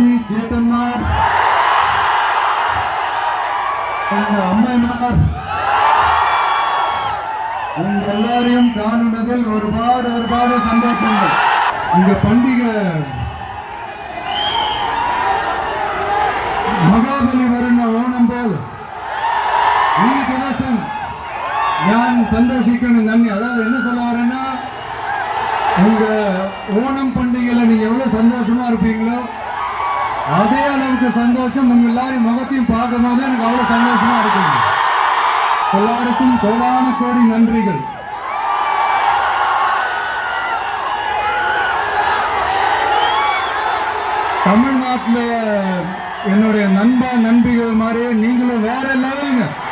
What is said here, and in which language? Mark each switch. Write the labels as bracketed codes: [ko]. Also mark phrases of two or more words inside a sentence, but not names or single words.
[ml] ചേട്ടന്മാർ, അമ്മമാർ, [ta] உங்க எல்லாரையும் காணுனதில் ஒருபாடு சந்தோஷங்கள். இந்த பண்டிகை [ml] മഹാബലി വരുന്ന ഓണം പോലെ ഈ ദിവസം ഞാൻ സന്തോഷിക്കണം. നന്ദി. [ta] அதாவது என்ன சொல்ல வரேன்னா, உங்க ஓணம் பண்டிகையில நீங்க எவ்வளவு சந்தோஷமா இருப்பீங்களோ அதே அளவுக்கு சந்தோஷம் உங்க எல்லாரையும் முகத்தையும் பார்க்கும் போது எனக்கு அவ்வளவு சந்தோஷமா இருக்குங்க. எல்லாருக்கும் கோடான கோடி நன்றிகள். தமிழ்நாட்டில் என்னுடைய நண்பிகள் மாதிரி நீங்களும் வேற லெவலுங்க.